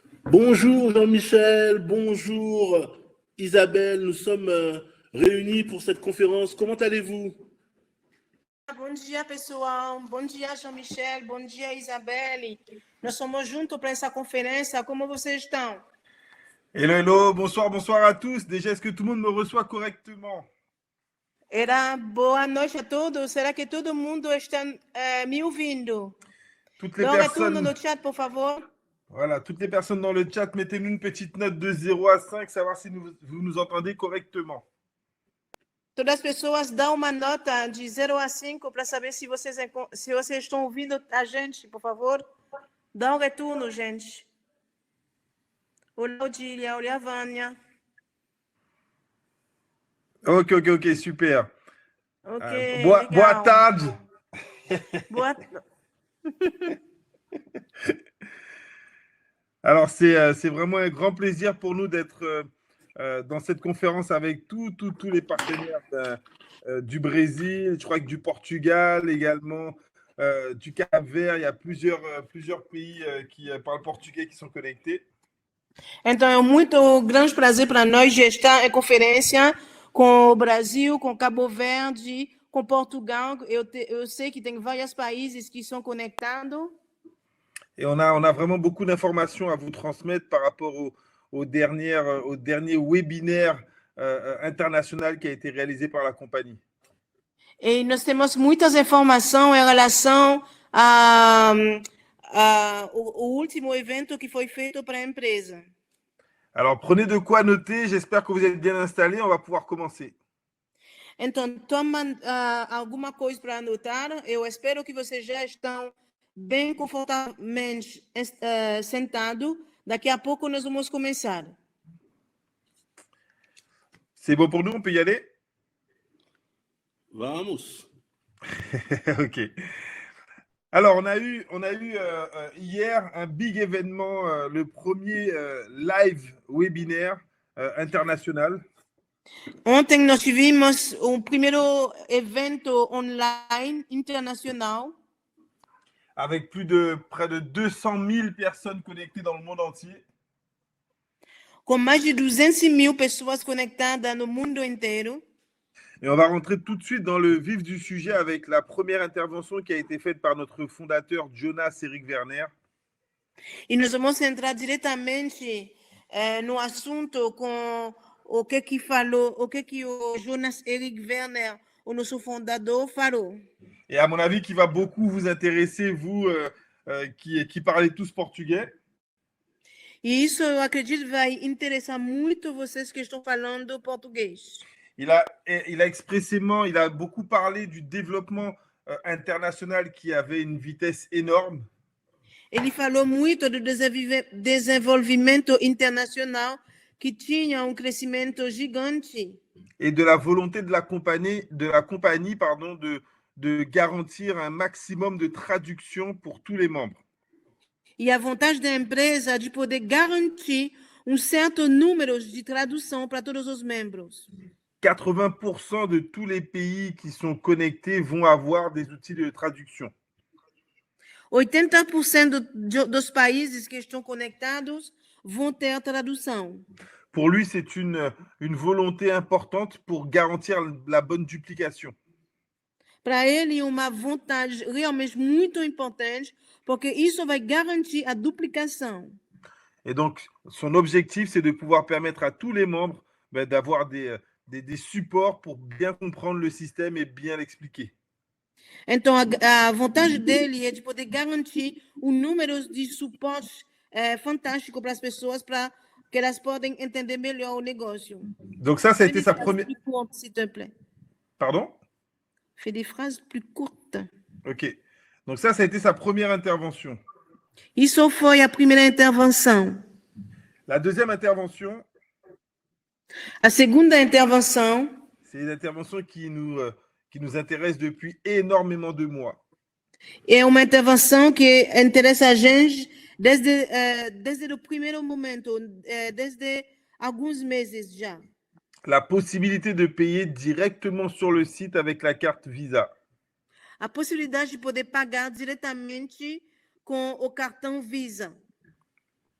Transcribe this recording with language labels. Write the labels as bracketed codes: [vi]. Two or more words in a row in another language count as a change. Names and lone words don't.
[fr] Bonjour Jean-Michel, bonjour Isabelle, nous sommes réunis pour cette conférence. Comment allez-vous? [pt] Bom dia, pessoal. Bom dia, Jean-Michel. Bom dia, Isabelle. Nós somos juntos para essa conferência. Como vocês estão? [en] Hello, hello, [fr] bonsoir, bonsoir à tous. Déjà, est-ce que tout le monde me reçoit correctement? [pt] Era boa noite a todos. Será que todo mundo está me ouvindo? [fr] Toutes les [pt] Dá um retorno [fr] personnes, [pt] no chat, por favor. [fr] voilà, toutes les personnes dans le chat, mettez-nous une petite note de 0 à 5, savoir si vous nous entendez correctement. [pt] Todas as pessoas dão uma nota de 0 a 5 para saber se vocês estão ouvindo a gente, por favor. Dá um retorno, gente. Olá, Odília. Olá, Vânia. Ok, super. Ok, Boa tarde. Boa... [fr] Alors, c'est vraiment un grand plaisir pour nous d'être dans cette conférence avec tous les partenaires du Brésil, je crois que du Portugal également, du Cap-Vert. Il y a plusieurs pays qui parlent portugais qui sont connectés. [pt] Então, é muito grande prazer para nós estar em conferência com o Brasil, com Cabo Verde, com Portugal. Eu sei que tem vários países que são conectados. [fr] Et on a vraiment beaucoup d'informations à vous transmettre par rapport au dernier webinaire international qui a été réalisé par la compagnie. [pt] E nós temos muitas informações em relação ao último evento que foi feito para a empresa. [fr] Alors, prenez de quoi noter. J'espère que vous êtes bien installés. On va pouvoir commencer. [pt] Então, toma alguma coisa para anotar. Eu espero que vocês já estão bem confortavelmente sentados. Daqui a pouco nós vamos começar. [fr] C'est bon pour nous? On peut y aller? [pt] Vamos. Ok. [fr] Alors, on a eu hier un big événement, le premier live webinaire international. [pt] Ontem nós tivemos o primeiro evento online internacional. [fr] Avec près de 200 000 personnes connectées dans le monde entier. [pt] Com mais de 200.000 pessoas conectadas no mundo inteiro. [fr] Et on va rentrer tout de suite dans le vif du sujet avec la première intervention qui a été faite par notre fondateur Jonas Erik Werner. [pt] E nós vamos entrar diretamente no assunto com o que o Jonas Erik Werner, o nosso fundador, falou. [fr] Et à mon avis, qui va beaucoup vous intéresser, vous qui parlez tous portugais. [pt] E isso eu acredito vai interessar muito vocês que estão falando português. [fr] Il a beaucoup parlé du développement international qui avait une vitesse énorme. [pt] Ele falou muito do desenvolvimento internacional que tinha crescimento gigante. [fr] Et de la volonté de la compagnie, de garantir un maximum de traduction pour tous les membres. [pt] E a vontade da empresa de poder garantir certo número de tradução para todos os membros. [fr] 80% de tous les pays qui sont connectés vont avoir des outils de traduction. [pt] 80% dos países que estão conectados vão ter tradução. [fr] Pour lui, c'est une volonté importante pour garantir la bonne duplication. [pt] Para ele, uma vontade realmente muito importante, porque isso vai garantir a duplicação. [fr] Et donc, son objectif, c'est de pouvoir permettre à tous les membres d'avoir des supports pour bien comprendre le système et bien l'expliquer. [pt] Então, a vontade dele é de poder garantir número de suportes fantástico para as pessoas, para que elas podem entender melhor o negócio. [fr] Donc ça a été sa première... S'il te plaît. Pardon? Fais des phrases plus courtes. Ok. Donc ça a été sa première intervention. [pt] Isso foi a primeira intervenção. [fr] La deuxième intervention... [pt] A segunda intervenção... [fr] C'est une intervention qui nous intéresse depuis énormément de mois. [pt] É uma intervenção que interessa a gente desde o primeiro momento, desde alguns meses já. [fr] La possibilité de payer directement sur le site avec la carte Visa. [pt] A possibilidade de poder pagar diretamente com o cartão Visa.